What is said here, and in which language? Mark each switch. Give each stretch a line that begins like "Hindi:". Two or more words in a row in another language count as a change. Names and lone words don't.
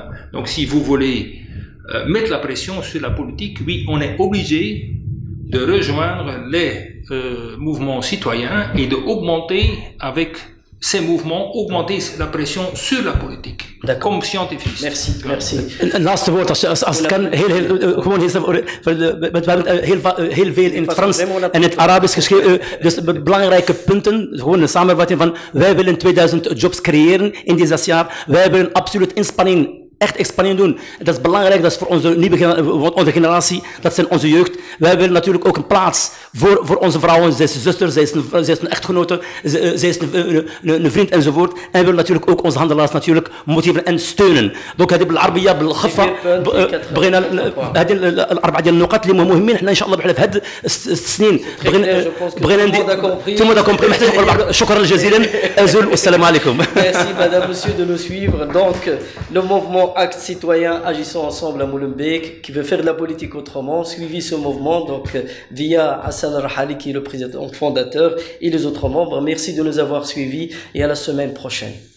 French: Donc si vous voulez mettre la pression sur la politique, oui, on est obligé de rejoindre les mouvements citoyens et d'augmenter avec ces mouvements, augmenter la pression sur la politique, comme scientifique. Merci, merci.
Dutch: Laatste woord, als het kan, gewoon heel veel in het Frans en het Arabisch geschreven. Dus belangrijke punten, gewoon een samenvatting van, wij willen 2000 jobs creëren in dit 6 jaar. Wij willen absoluut inspanning, echt inspanning doen. Dat is belangrijk, dat is voor onze generatie, dat zijn onze jeugd. Wij willen natuurlijk ook een plaats voor onze vrouwen. Zij is een zuster, zij is een echtgenote, zij is een vriend enzovoort. En we willen natuurlijk ook onze handelaars natuurlijk motiveren en steunen.
Arabic: Donc هذه بالعربية بالخفة بغينا هذه الأربعة ديال النقاط اللي مهمين. حنا إن شاء الله بحال في هاد السنين بغينا ندير. شكرا جزيلا أزول والسلام عليكم.
French: Merci madame, monsieur de nous suivre. Donc le mouvement Acte Citoyen Agissons Ensemble à Molenbeek qui veut faire de la politique autrement, suivi ce mouvement donc via Hassan Rahali qui est le président fondateur et les autres membres. Merci de nous avoir suivis et à la semaine prochaine.